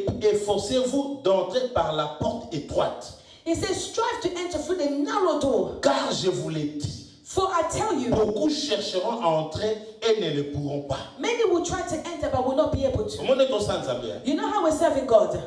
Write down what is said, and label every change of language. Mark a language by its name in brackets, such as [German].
[French] Efforcez-vous d'entrer par la porte étroite. [English] He says, strive to enter through the narrow door. [French] Car je vous l'ai dit. [English] For I tell you, [French] beaucoup chercheront à entrer et ne le pourront pas. [English] Many will try to enter but will not be able to. You know how we're serving God?